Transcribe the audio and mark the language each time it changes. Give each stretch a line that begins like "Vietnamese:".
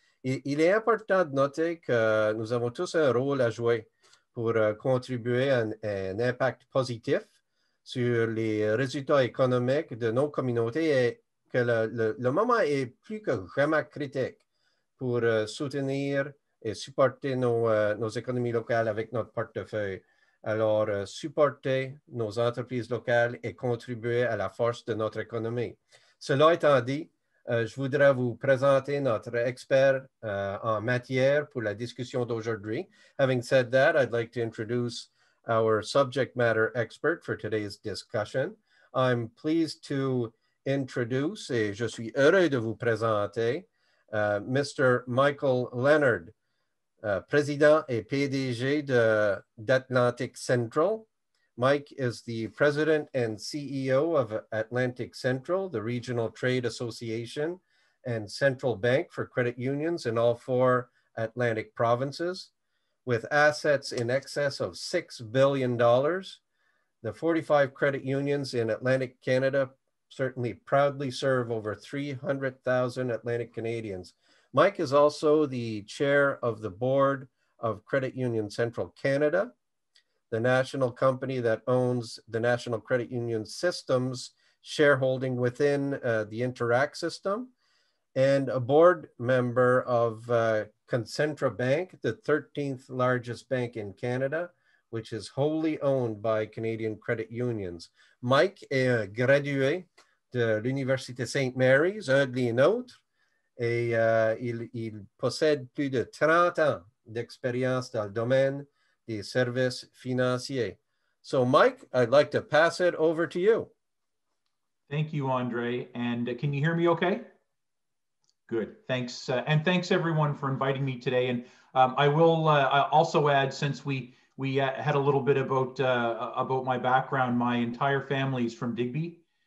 French: Et il est important de noter que nous avons tous un rôle à jouer pour contribuer à un impact positif sur les résultats économiques de nos communautés et que le moment est plus que vraiment critique pour soutenir et supporter nos économies locales avec notre portefeuille. Alors, supporter nos entreprises locales et contribuer à la force de notre économie. Cela étant dit, je voudrais vous présenter notre expert en matière pour la discussion d'aujourd'hui.
English: Having said that, I'd like to introduce our subject matter expert for today's discussion. I'm pleased to introduce,
French: et je suis heureux de vous présenter, Mr. Michael Leonard, président et PDG d'Atlantic Central.
English: Mike is the president and CEO of Atlantic Central, the regional trade association and central bank for credit unions in all 4 Atlantic provinces. With assets in excess of $6 billion, the 45 credit unions in Atlantic Canada certainly proudly serve over 300,000 Atlantic Canadians. Mike is also the chair of the board of Credit Union Central Canada, the national company that owns the National Credit Union System's shareholding within the Interact system, and a board member of Concentra Bank, the 13th largest bank in Canada, which is wholly owned by Canadian credit unions.
French: Mike est gradué de l'Université St. Mary's, un des nôtres, et il possède plus de 30 ans d'expérience dans le domaine des services financiers.
English: So Mike, I'd like to pass it over to you. Thank you, Andre. And can you hear me okay? Good, thanks. And thanks everyone for inviting me today. And I will also add, since we had a little bit about my background, my entire family is from Digby.